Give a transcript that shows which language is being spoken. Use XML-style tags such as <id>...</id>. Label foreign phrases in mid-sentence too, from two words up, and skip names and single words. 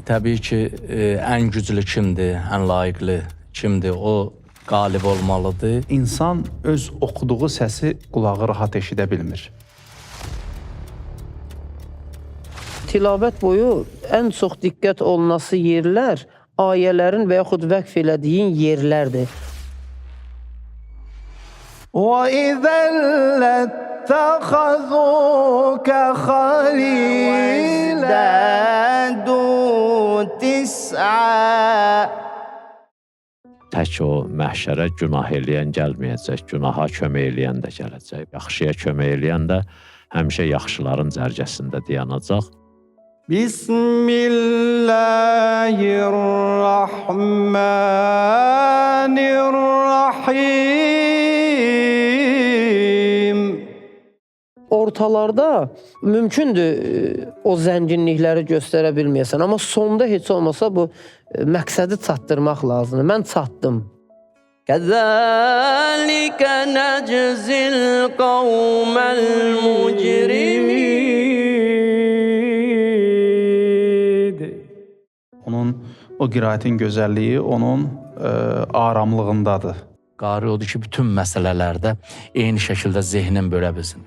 <az>təbii ki, ən güclü kimdir, ən layiqli kimdir, o qalib olmalıdır. İnsan öz oxuduğu səsi qulağı rahat eşidə bilmir. Tilavət boyu ən çox diqqət olunası yerlər ayələrin və yaxud vəqf elədiyin yerlərdir.</az> <ar>وَإِذَا لَاتَّخَذُوكَ خَلِيلًا</ar> <az>Tək o məhşərə günah eləyən gəlməyəcək, günaha kömək eləyən də gələcək. Yaxşıya kömək eləyən də həmişə yaxşıların cərgəsində dayanacaq.</az> <ar>Bismillahirrahmanirrahim.</ar> <az>Ortalarda mümkündür o zənginlikləri göstərə bilməyəsən, amma sonda heç olmasa bu məqsədi çatdırmaq lazımdır. Mən çatdım.</az> <ar>كَذَلِكَ نَجْزِي الْقَوْمَ الْمُجْرِمِينَ.</ar> <az>Onun o qiraətin gözəlliyi onun aramlığındadır. Qari odur ki, bütün məsələlərdə eyni şəkildə zehnin bölə bilsin.</az>